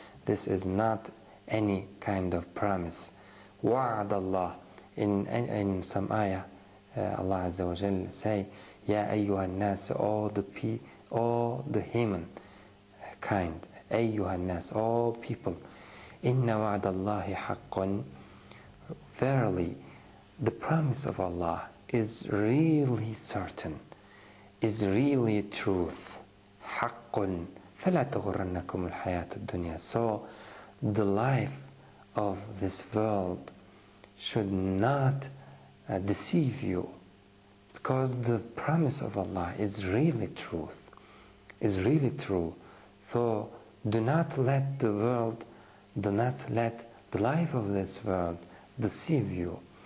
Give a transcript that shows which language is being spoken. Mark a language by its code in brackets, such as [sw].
[en] This is not any kind of promise. Wa'ad Allah, in some ayah, Allah Azza wa Jalla say, [ar] Ya ayyuhan nas, [en] all the human kind, [ar] ayyuhan nas, [en] all people, [ar] inna wa'ad Allahi haqqun, [en] verily the promise of Allah is really certain, is really truth. [ar] حق فلا تغرنكم الحياة الدنيا. [en] So the life of this world should not deceive you, because the promise of Allah is really truth, is really true. So do not let the world, do not let the life of this world deceive you.